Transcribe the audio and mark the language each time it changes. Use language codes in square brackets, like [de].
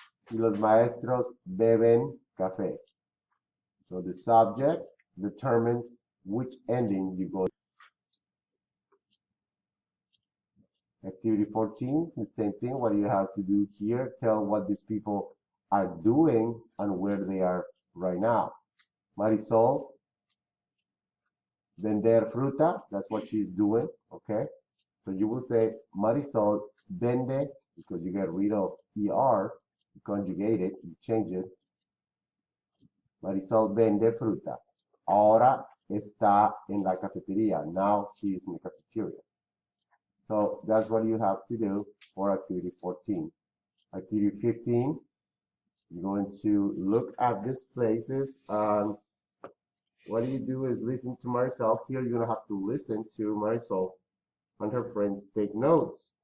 [es] Y los maestros beben café. [en] So the subject determines which ending you go. Activity 14, the same thing. What you have to do here, tell what these people are doing and where they are right now. Marisol, vender fruta, that's what she's doing, okay? So you will say Marisol vende, because you get rid of ER, you conjugate it, you change it. [es] Marisol vende fruta. Ahora está en la cafetería. [en] Now she is in the cafeteria. So that's what you have to do for activity 14. Activity 15, you're going to look at these places. What you do is listen to Marisol. Here you're going to have to listen to Marisol and her friends take notes.